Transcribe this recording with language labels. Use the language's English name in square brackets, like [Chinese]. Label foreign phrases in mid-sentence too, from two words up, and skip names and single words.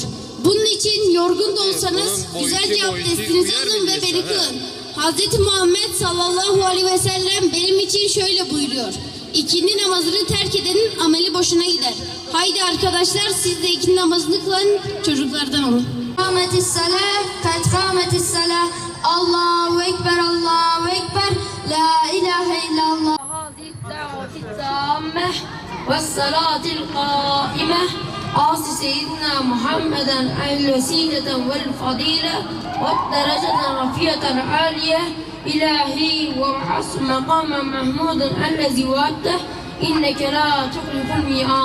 [Turkish] Bunun için yorgun da olsanız güzelce abdestinizi alın ve beni kılın. Hz. Muhammed [Arabic] صلى الله عليه وسلم [Turkish] benim için şöyle buyuruyor. İkindi namazını terk edenin ameli boşuna gider. Haydi arkadaşlar siz de ikindi namazını kılan çocuklardan olun. [Arabic] قامت الصلاة قد قامت الصلاة الله أكبر الله أكبر لا إله إلا الله. هذه الدعوة التامة والصلاة القائمة آت سيدنا محمدا الوسيلة والفضيلة والدرجة الرفيعة العالية إلهي وابعث مقاما محمودا الذي وعدته إنك لا تخلف الميعاد.